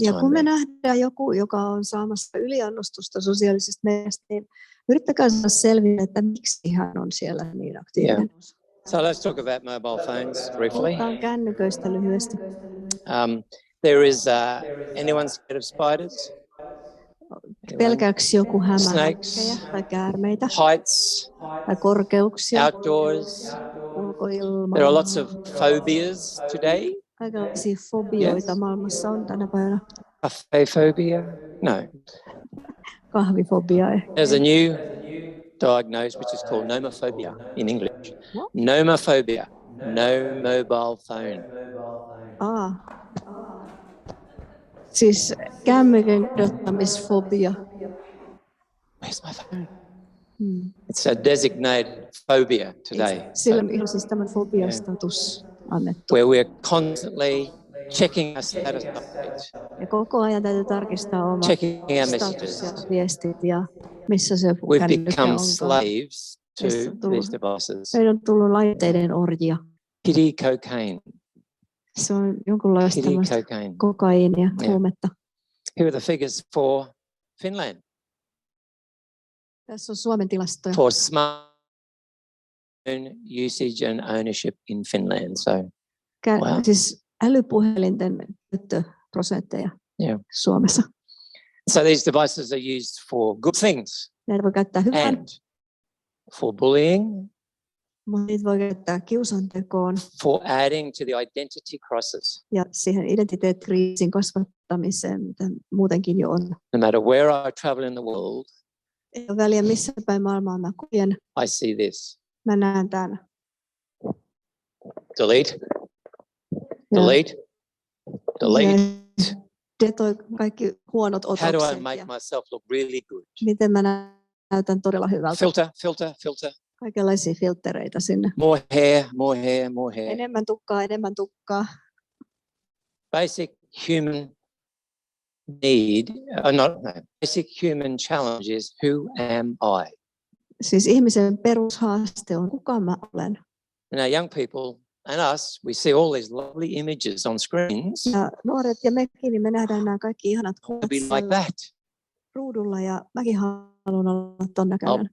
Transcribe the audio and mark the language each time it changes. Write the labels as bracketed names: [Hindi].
[Finnish] Ja [English] time [Finnish] kun me [English] there? [Finnish] nähdään joku, joka on saamassa yliannostusta sosiaalisesta mediasta, niin yrittäkää saada selville, että miksi hän on siellä niin aktiivinen. [English] So let's talk about mobile phones briefly. [Finnish] Puhutaan kännyköistä lyhyesti. [English] There is anyone scared of spiders? [Finnish] Pelkääks joku [English] Snakes, [Finnish] hämähäkkejä tai käärmeitä [English] heights, [Finnish] tai korkeuksia, [English] outdoors. [Finnish] ulkoilmaa? [English] There are lots of phobias today. [Finnish] Kaikenlaisia fobioita maailmassa on tänä päivänä. [English] Cafe phobia? No. [Finnish] Kahvifobia ehkä. [English] There's a new diagnosis which is called nomophobia in English. Nomophobia. No mobile phone. [Finnish] Siis kännykän kadottamisfobia. [English] Where's my phone? It's a designated phobia today. [Finnish] Sillä on siis tämän fobiastatus annettu. [English] Where we're constantly checking our status updates. [Finnish] Ja koko ajan täytyy tarkistaa oma status ja viestit ja missä se [English] We've [Finnish] kännykkä [English] become [Finnish] onkaan. [English] slaves to these devices. [Finnish] Meillä on tullut laitteiden orjia. [English] Kitty cocaine. [Finnish] Se on jonkunlaista kokaiinia, huumetta. [English] Here are the figures for Finland. [Finnish] Tässä on Suomen tilastoja. [English] For smartphone usage and ownership in Finland. So, wow. [Finnish] Siis älypuhelinten käyttöprosentteja Suomessa. [English] So these devices are used for good things. [Finnish] Näitä voi käyttää hyvään. [English] And for bullying. [Finnish] Mutta niitä voi käyttää kiusantekoon. [English] For adding to the identity crisis. [Finnish] Ja siihen identiteettikriisin kasvattamiseen, mitä muutenkin jo on. [English] No matter where I travel in the world. [Finnish] Ei ole väliä missä päin maailmaa mä kuljen. [English] I see this. [Finnish] Mä näen tämän. [English] Delete. Delete. Delete. [Finnish] Detoi kaikki huonot otokset. [English] How do I make myself look really good? [Finnish] Miten mä näytän todella hyvältä? [English] Filter, filter, filter. [Finnish] Kaikenlaisia filtreitä sinne. [English] More hair, more hair, more hair. [Finnish] Enemmän tukkaa, enemmän tukkaa. [English] Basic human need, basic human challenge is who am I? [Finnish] Siis ihmisen perushaaste on kuka mä olen. [English] And our young people and us, we see all these lovely images on screens. [Finnish] Ja nuoret ja mekin, niin me nähdään nämä kaikki ihanat kuvat ruudulla ja mäkin haluan olla ton näköinen.